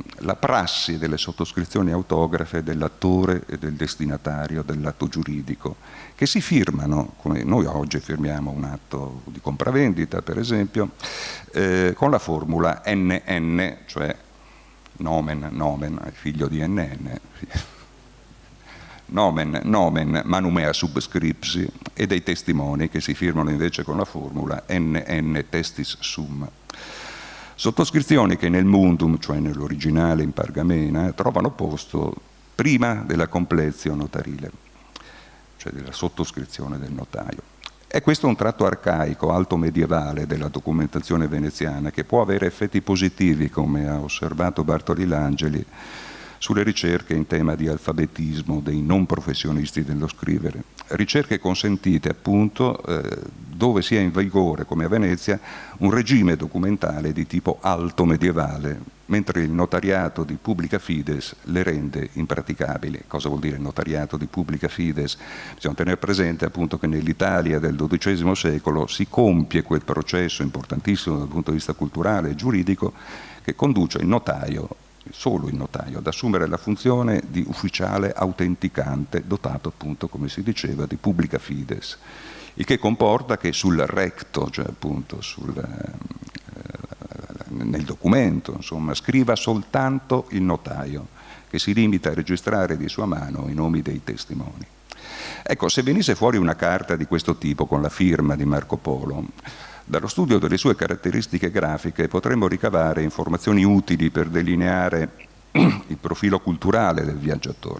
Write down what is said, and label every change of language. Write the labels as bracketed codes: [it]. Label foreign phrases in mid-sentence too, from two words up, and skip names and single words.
[it] la prassi delle sottoscrizioni autografe dell'attore e del destinatario dell'atto giuridico, che si firmano, come noi oggi firmiamo un atto di compravendita, per esempio, con la formula NN, cioè nomen, figlio di NN, [la] nomen manumea subscripsi, [it] e dei testimoni che si firmano invece con la formula NN [la] testis sum. [it] Sottoscrizioni che nel mundum, cioè nell'originale in pergamena, trovano posto prima della completio notarile, cioè della sottoscrizione del notaio. È questo un tratto arcaico, alto medievale della documentazione veneziana che può avere effetti positivi, come ha osservato Bartoli Langeli, sulle ricerche in tema di alfabetismo dei non professionisti dello scrivere. Ricerche consentite appunto dove sia in vigore, come a Venezia, un regime documentale di tipo alto medievale, mentre il notariato di [la] publica fides [it] le rende impraticabili. Cosa vuol dire notariato di [la] publica fides? [it] Bisogna tenere presente appunto che nell'Italia del XII secolo si compie quel processo importantissimo dal punto di vista culturale e giuridico che conduce il notaio, solo il notaio, ad assumere la funzione di ufficiale autenticante, dotato appunto, come si diceva, di [la] publica fides, [it] il che comporta che sul recto, cioè appunto nel documento, insomma, scriva soltanto il notaio, che si limita a registrare di sua mano i nomi dei testimoni. Ecco, se venisse fuori una carta di questo tipo con la firma di Marco Polo, dallo studio delle sue caratteristiche grafiche potremmo ricavare informazioni utili per delineare il profilo culturale del viaggiatore.